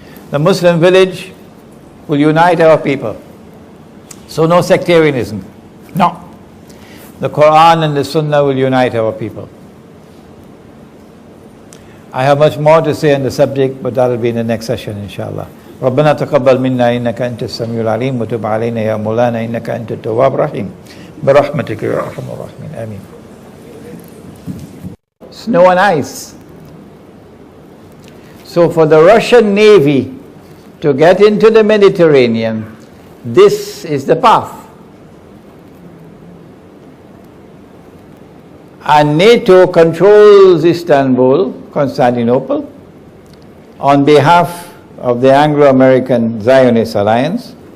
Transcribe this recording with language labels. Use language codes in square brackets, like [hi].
[en] The Muslim village will unite our people. So no sectarianism. No. The Quran and the Sunnah will unite our people. I have much more to say on the subject, but that will be in the next session, inshallah. [ar] ربنا تقبل منا إنك أنت السميع العليم وتب علينا يا مولانا إنك أنت التواب الرحيم برحمتك يا أرحم الراحمين آمين. [en] Snow and ice. So for the Russian Navy to get into the Mediterranean, this is the path. And NATO controls Istanbul, Constantinople, on behalf of the Anglo-American Zionist Alliance.